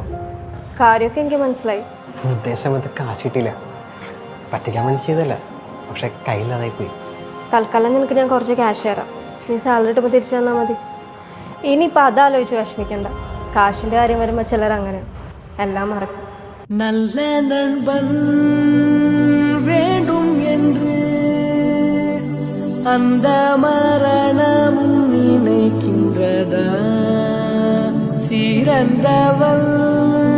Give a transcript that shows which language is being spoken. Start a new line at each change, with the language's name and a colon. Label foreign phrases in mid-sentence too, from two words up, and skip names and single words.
Malayalam: കാര്യമൊക്കെ എനിക്ക് മനസ്സിലായി. ഉദ്ദേശമത്ത് കാശ് കിട്ടിയില്ല. പറ്റിക്കാൻ വേണ്ടി ചെയ്തല്ല, പക്ഷെ കയ്യില്ലാതായി പോയി. തൽക്കാലം നിനക്ക് ഞാൻ കുറച്ച് ക്യാഷ് തരാം. നീ സാലറി ഇട്ടപ്പോൾ തിരിച്ചു തന്നാൽ മതി. ഇനിയിപ്പോൾ അതാലോചിച്ച് വിഷമിക്കണ്ട. കാശിൻ്റെ കാര്യം വരുമ്പോൾ ചിലർ അങ്ങനെ എല്ലാം മറക്കും.
Tamil: நல்ல நண்பன் வேண்டும் என்று அந்த மரணமும் நினைக்கின்றதா சிறந்தவள்